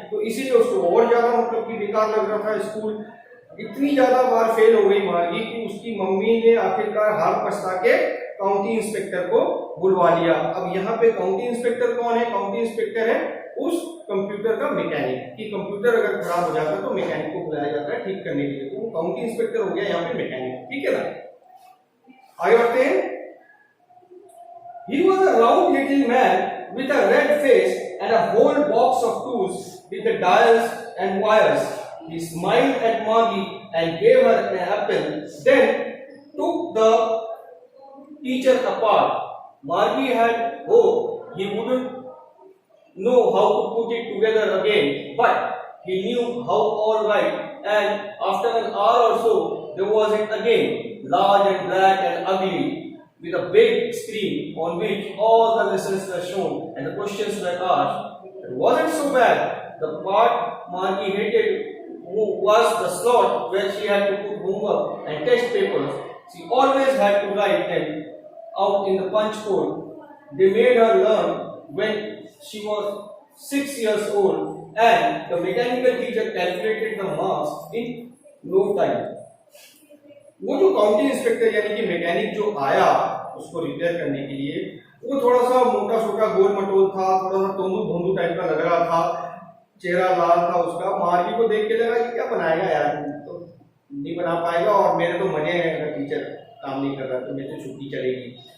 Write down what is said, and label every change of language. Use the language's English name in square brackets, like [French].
[Hindi] तो इसीलिए उसको और ज्यादा मतलब कि बेकार लग रहा था स्कूल। इतनी ज्यादा बार फेल हो गई मार्गी कि उसकी मम्मी ने आखिरकार हार पछता के काउंटी इंस्पेक्टर को बुलवा लिया। अब यहाँ पे काउंटी इंस्पेक्टर कौन है? काउंटी इंस्पेक्टर है उस कंप्यूटर का मैकेनिक, कि कंप्यूटर अगर खराब हो जाता है तो मैकेनिक को बुलाया जाता है ठीक करने के लिए। तो वो काउंटी इंस्पेक्टर हो गया यहाँ पे मैकेनिक, ठीक है ना। आगे बढ़ते हैं। [English] He was a round little man with a red face and a whole box of tools with the dials and wires. He smiled at Margie and gave her an apple, then took the teacher apart. Margie had hoped he wouldn't know how to put it together again, but he knew how all right, and after an hour or so, there was it again, large and black and ugly, with a big screen on which all the lessons were shown and the questions were asked. It wasn't so bad. The part Margie hated was the slot where she had to put homework and test papers. She always had to write them out in the punch code they made her learn when she was 6 years old, and the mechanical teacher calculated the marks in no time. [Hindi] वो जो county inspector यानी कि mechanic जो आया उसको repair करने के लिए, वो थोड़ा सा मोटा छोटा गोल मटोल था, थोड़ा सा तोंदू भोंदू टाइप का लग रहा था, चेहरा लाल था उसका। मार्गी को देख के लगा ये क्या बनाएगा यार, तो नहीं बना पाएगा, और मेरे तो मजे हैं अगर टीचर काम नहीं कर रहा तो मेरे तो छुट्टी चलेगी।